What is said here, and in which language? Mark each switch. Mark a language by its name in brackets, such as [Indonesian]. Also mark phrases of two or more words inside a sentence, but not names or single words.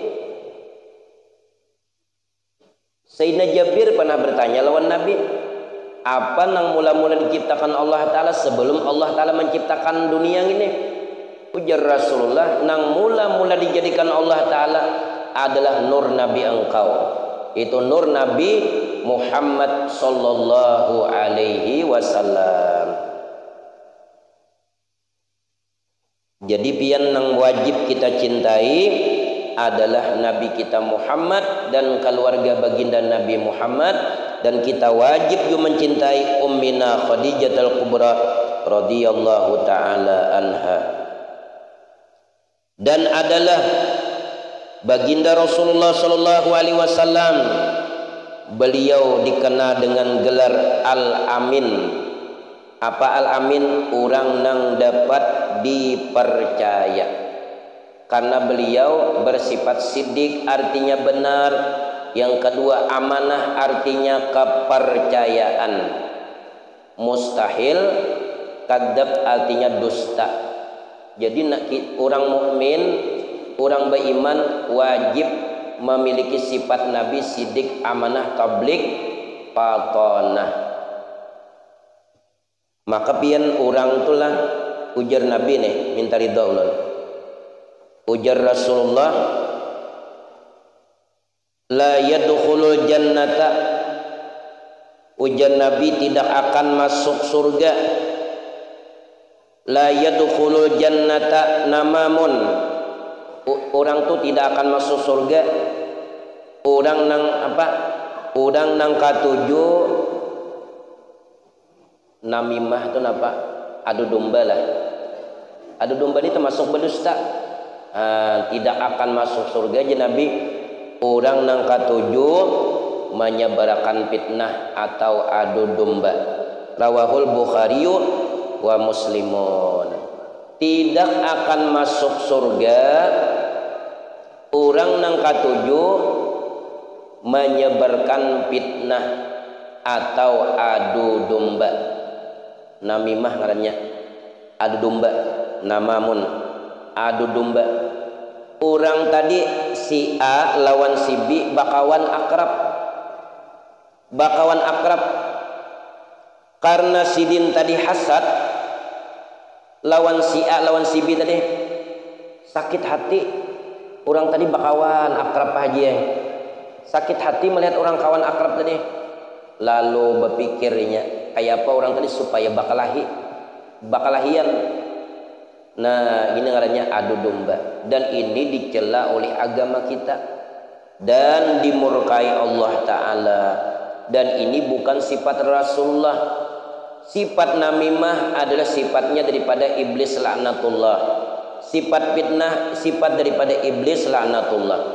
[Indonesian] Sayyidina Jabir pernah bertanya lawan Nabi, apa yang mula-mula diciptakan Allah Ta'ala sebelum Allah Ta'ala menciptakan dunia ini? Ujar Rasulullah, nang mula-mula dijadikan Allah Ta'ala adalah nur Nabi engkau, itu nur Nabi Muhammad [Arabic] صلى الله عليه وسلم. [Indonesian] Jadi pian nang wajib kita cintai adalah Nabi kita Muhammad dan keluarga baginda Nabi Muhammad, dan kita wajib juga mencintai Ummina Khadijatul Kubra [Arabic] رضي الله تعالى عنها. [Indonesian] Dan adalah baginda Rasulullah [Arabic] صلى الله عليه وسلم, [Indonesian] beliau dikenal dengan gelar Al-Amin. Apa Al-Amin? Orang yang dapat dipercaya. Karena beliau bersifat sidik, artinya benar. Yang kedua, amanah, artinya kepercayaan. Mustahil, kadzab, artinya dusta. Jadi orang mukmin, orang beriman wajib memiliki sifat Nabi sidik, amanah, tablik, patonah. [Banjar] Maka pian orang itulah ujar Nabi nih minta ridha ulun. [Indonesian] Ujar Rasulullah, [Arabic] لا يدخل الجنة, [Indonesian] ujar Nabi tidak akan masuk surga. [Arabic] لا يدخل الجنة نمام, [Indonesian] orang tu tidak akan masuk surga. [Banjar] Orang nang apa? Orang nang katujuh namimah itu apa? [Indonesian] Adu domba lah. Adu domba ini termasuk berdusta. Tidak akan masuk surga je Nabi. Orang nang katujuh menyebarkan fitnah atau adu domba. [Arabic] رواه البخاري ومسلم. [Indonesian] Tidak akan masuk surga orang nang katujuh menyebarkan fitnah atau adu domba. Namimah ngarannya adu domba, namamun adu domba. [Banjar] Orang tadi si A lawan si B bakawan akrab. Bakawan akrab. Karena si Din tadi hasad lawan si A lawan si B tadi sakit hati. Orang tadi bakawan akrab aja. Sakit hati melihat orang kawan akrab tadi. Lalu berpikirnya kayak apa orang tadi supaya bakalahian. [Indonesian] Nah, ini ngarannya adu domba, dan ini dicela oleh agama kita dan dimurkai Allah Ta'ala. Dan ini bukan sifat Rasulullah. Sifat namimah adalah sifatnya daripada iblis laknatullah. Sifat fitnah sifat daripada iblis laknatullah.